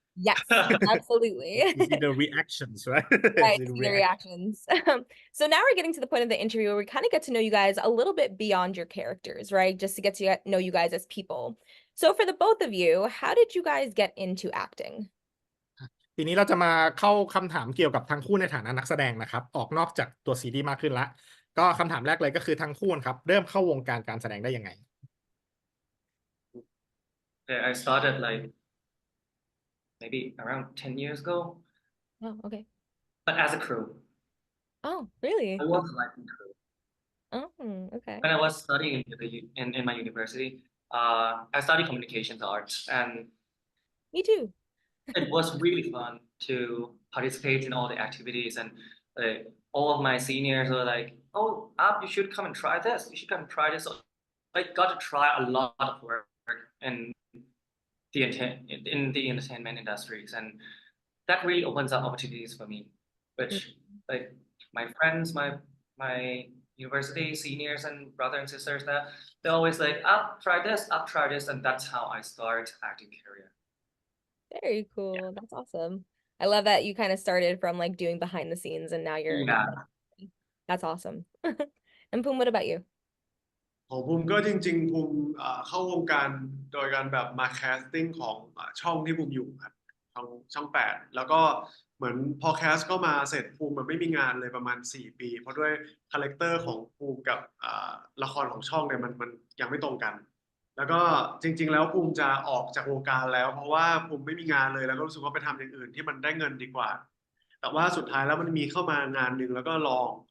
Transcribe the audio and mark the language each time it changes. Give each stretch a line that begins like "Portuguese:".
English: yes, absolutely. You see the reactions, right? Right, See the see the reactions. So now we're getting to the point of the interview where we kind of get to know you guys a little bit beyond your characters, right? Just to get to know you guys as people. So for the both of you, how did you guys get into acting?
Thai: ทีนี้เราจะมาเข้าคำถามเกี่ยวกับทั้งคู่ในฐานะนักแสดงนะครับออกนอกจากตัวซีรีส์มากขึ้นละก็คำถามแรกเลยก็คือทั้งคู่ครับเริ่มเข้าวงการการแสดงได้ยังไง
English: Okay, I started like maybe around 10 years ago, Oh, okay. but as a crew. Oh, really? I was like in crew. Oh, okay. When I was studying in my university, I studied communications arts, and Me too. it was really fun to participate in all the activities. And all of my seniors were like, "Oh, you should come and try this. You should come and try this." So I got to try a lot of work in the entertainment industries, and that really opens up opportunities for me, which like my friends, my university seniors and brothers and sisters, that they're always like, try this, and that's how I start acting career. Very cool. That's awesome. I love that you kind of started from like doing behind the scenes and now you're Yeah. That's awesome. And Poom, what about you?
Thai: ของภูมิก็จริงๆภูมิเข้าวงการโดยการแบบมาแคสติ้งของช่องที่ภูมิอยู่ครับช่อง8แล้วก็เหมือนพอแคสเข้ามาเสร็จภูมิมันไม่มีงานเลยประมาณ4 ปีเพราะด้วยคาแรคเตอร์ของภูมิกับละครของช่องเนี่ยมันยังไม่ตรงกันแล้วก็จริงๆแล้วภูมิจะออกจากวงการแล้วเพราะว่าภูมิไม่มีงานเลยแล้วก็รู้สึกว่าไปทำอย่างอื่นที่มันได้เงินดีกว่าแต่ว่าสุดท้ายแล้วมันมีเข้ามางานหนึ่งแล้วก็ลอง